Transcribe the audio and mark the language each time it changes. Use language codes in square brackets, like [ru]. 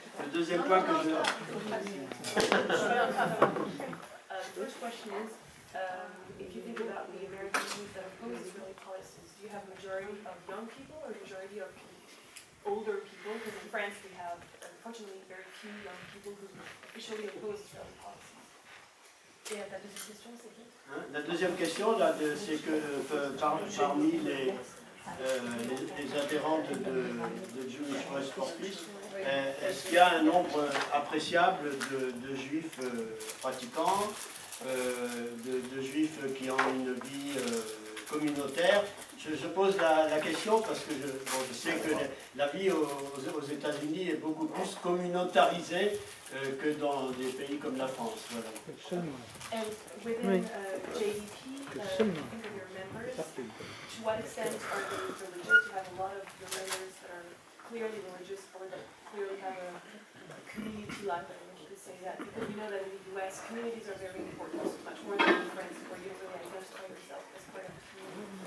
[fr] Le deuxième point que je... [en] If you think about the American youth that oppose Israeli policies, do you have majority of young people or majority of older people? Because in France we have, unfortunately, very few young people who officially oppose Israeli policies. [fr] Et ta deuxième question, c'est qui? La deuxième question, c'est que parmi les adhérents de Jewish Voice for Peace, est-ce qu'il y a un nombre appréciable de juifs pratiquants, de juifs qui ont une vie communautaire? Je pose la question parce que je sais que la vie aux États-Unis est beaucoup plus communautarisée que dans des pays comme la France. Voilà. [en] And within JDP, think of your members, to what extent are they religious? You have a lot of your members that are clearly religious or that clearly have a community life. I don't know if you could say that, because we know that in the US, communities are very important, much more than in France, where you don't really identify yourself as part of a community.